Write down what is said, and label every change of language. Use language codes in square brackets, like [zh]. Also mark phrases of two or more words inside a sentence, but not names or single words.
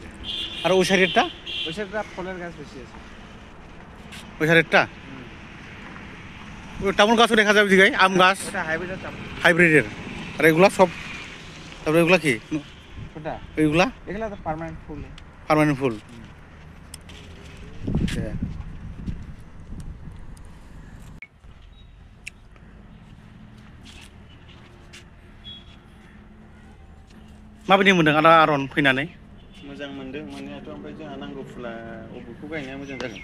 [bn] আর ওই সাইডেরটা ফলের গাছ বেশি আছে ওই সাইডেরটা ওই টামুল গাছও দেখা যাবে দিঘায় আম গাছ এটা হাইব্রিডের আর এগুলা সব তারপরে এগুলা কি ওটা এইগুলা এগুলা তো পার্মানেন্ট ফুল [brx] ফুল माबायदि मोनदों आदा आरन फैनानै मोजां मोनदों मोननायाथ' ओमफ्राय जोंहा नांगौ फुला अबेखौ गायनाया मोजां जागोन